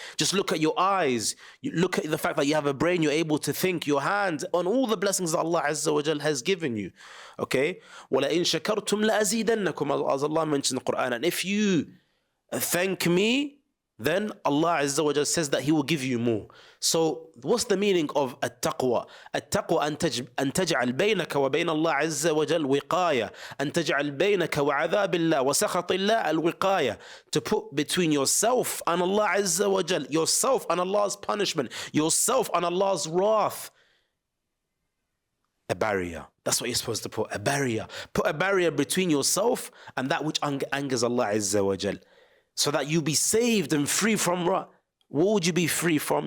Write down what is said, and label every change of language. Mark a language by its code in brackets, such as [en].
[en] Just look at your eyes. You look at the fact that you have a brain, you're able to think, your hands, on all the blessings that Allah Azza wa Jal has given you. Okay? [ar] وَلَئِن شَكَرْتُمْ لَأَزِيدَنَّكُمْ, [en] as Allah mentions in the Quran. And if you thank me, then Allah Azza wa Jal says that He will give you more. So what's the meaning of at-taqwa? [ar] At-taqwa أن تجعل بينك وبين الله عز وجل وقاية. أن تجعل بينك وعذاب الله وسخط الله الوقاية. [en] To put between yourself and Allah Azza wa Jal, yourself and Allah's punishment, yourself and Allah's wrath, a barrier. That's what you're supposed to put, a barrier. Put a barrier between yourself and that which angers Allah Azza wa Jal, so that you be saved and free from what would you be free from?